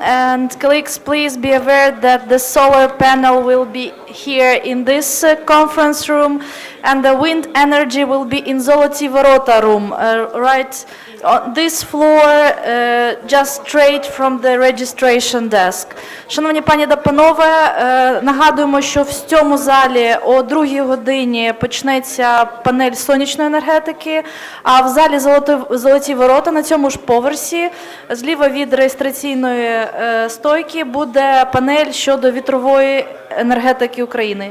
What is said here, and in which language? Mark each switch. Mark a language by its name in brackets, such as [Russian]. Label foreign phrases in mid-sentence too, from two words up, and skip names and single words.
[English] And colleagues, please be aware that the solar panel will be here in this conference room, and the wind energy will be in Zoloty Vorota room, right on this floor, just straight from the registration desk. [Ukrainian] Шановні пані та панове, нагадуємо, що в цьому залі о 2-й годині почнеться панель сонячної енергетики, а в залі Золоті Ворота на цьому ж поверсі, зліва від реєстраційної стойки, буде панель щодо вітрової енергетики України.